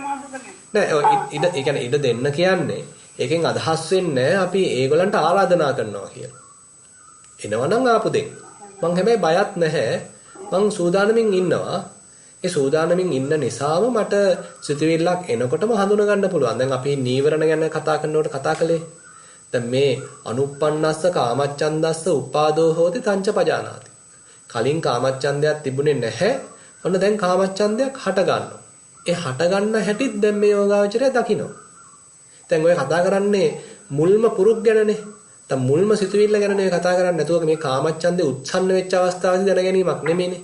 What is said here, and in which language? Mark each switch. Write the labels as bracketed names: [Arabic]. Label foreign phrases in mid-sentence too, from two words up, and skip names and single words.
[Sinhala] නෑ ඒ කියන්නේ ඉඩ දෙන්න කියන්නේ ඒකෙන් අදහස් වෙන්නේ අපි ඒගොල්ලන්ට ආරාධනා කරනවා කියලා. එනවනම් ආපු දෙන්න. මං හැබැයි බයත් නැහැ. මං සූදානමින් ඉන්නවා. ඒ සූදානමින් ඉන්න නිසාම මට සිතුවිල්ලක් එනකොටම හඳුන ගන්න පුළුවන්. දැන් අපි නීවරණ ගැන කතා කරනකොට කතා කළේ. දැන් මේ [Pali] අනුප්පන්නස්ස කාමච්ඡන්දස්ස උපාදෝ හෝති තංච පජානාති. [Sinhala] කලින් කාමච්ඡන්දයක් තිබුණේ නැහැ. ඔන්න දැන් කාමච්ඡන්දයක් හට ගන්නවා. ඒ හට ගන්න හැටිත් දැන් මේ යෝගාවචරය දකිනවා. දැන් ඔය කතා කරන්නේ මුල්ම පුරුක් ගැනනේ. දැන් මුල්ම සිතුවිල්ල ගැනනේ කතා කරන්නේ. නැතුව මේ කාමච්ඡන්දේ උත්සන්න වෙච්ච අවස්ථාවේදී දැන ගැනීමක් නෙමෙයිනේ.